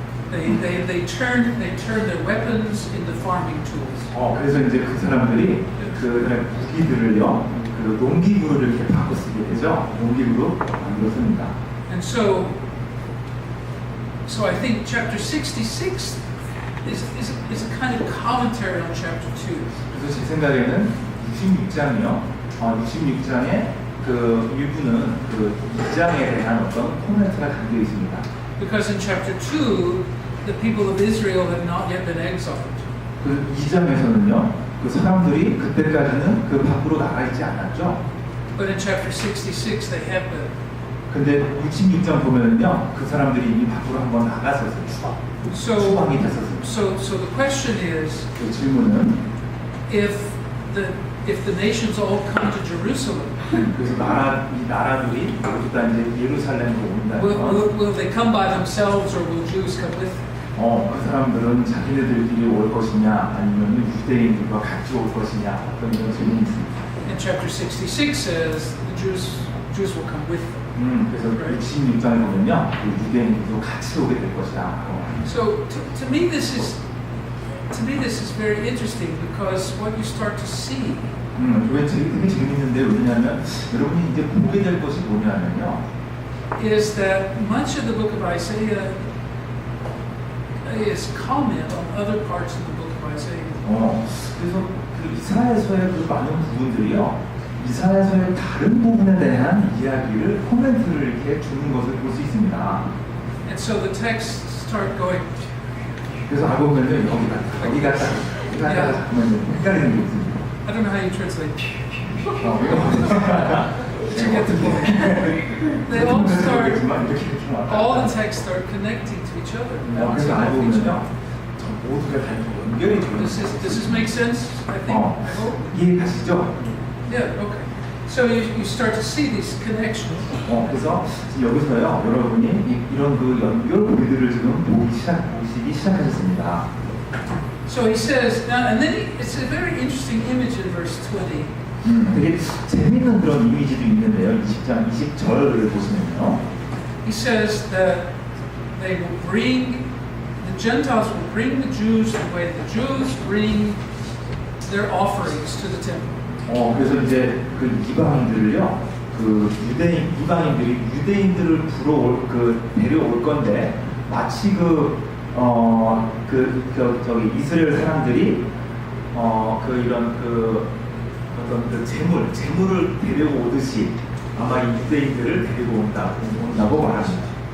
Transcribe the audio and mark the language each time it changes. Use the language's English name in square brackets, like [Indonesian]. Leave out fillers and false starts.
[English] They turn their weapons into farming tools. [Korean] 그래서 이제 그 사람들이 그 무기들을요, 그 농기구를 이렇게 바꿔 쓰게 되죠. 농기구로 만들었습니다. [English] And so I think chapter 66 is a kind of commentary on chapter 2. [Korean] 그래서 제 생각에는 66장이요. 66장의 그 일부는 그 2장에 대한 어떤 코멘트가 담겨 있습니다. [English] Because in chapter 2, the people of Israel have not yet been exiled. [Korean] 그 2장에서는요, 그 사람들이 그때까지는 그 밖으로 나가 있지 않았죠. [English] But in chapter 66, they have been. [Korean] 근데 66장 보면은요, 그 사람들이 이미 밖으로 한번 나갔었어요. 추방이 됐었어요. [English] So the question is, [Korean] 그 질문은 [English] if the nations all come to Jerusalem, [Korean] 그래서 이 나라들이 모두 다 이제 예루살렘으로 온다면 [English] will they come by themselves or will Jews come with them? [Korean] 그 사람들은 자기네들끼리 올 것이냐 아니면 유대인들과 같이 올 것이냐 어떤 이런 질문이 있습니다. [English] And chapter 66 says the Jews will come with them. [Korean] 그래서 66장에 보면요, 그 유대인들도 같이 오게 될 것이다. [English] So to me this is very interesting because what you start to see. [Korean] 왜 되게 재밌는데 왜냐하면 여러분이 이제 보게 될 것이 뭐냐면요, [English] is that much of the book of Isaiah is comment on other parts of the book of Isaiah. [Korean] 그래서 그 이사야서의 그 많은 부분들이요, 이사야서의 다른 부분에 대한 이야기를 코멘트를 이렇게 주는 것을 볼 수 있습니다. [English] And so the texts start going. [Korean] 그래서 알고 보면요, 여기가 잠깐만요, 헷갈리는 게 있습니다. [English] I don't know how you translate. To get the point. They all the texts start connecting to each other. [Korean] 그래서 알고 보면요, 모두가 다 연결이 되어 있어요. [English] Does this make sense? I think. I hope. [Korean] 이해가시죠? [English] Yeah. Okay. So you start to see these connections. [Korean] 그래서 지금 여기서요, 여러분이 이런 그 연결고리들을 지금 보시기 시작하셨습니다. [English] So he says now, and then it's a very interesting image in verse 20. [Korean] 되게 재밌는 그런 이미지도 있는데요. 20장 20절을 보시면요. [English] He says that they will bring the Gentiles will bring the Jews the way the Jews bring their offerings to the temple. [Korean] 그래서 이제 그 이방인들을요, 그 이방인들이 유대인들을 데려올 건데 마치 저기 이스라엘 사람들이 이런 어떤 그 재물을 데려오듯이 아마 이 유대인들을 데리고 온다고 말합니다.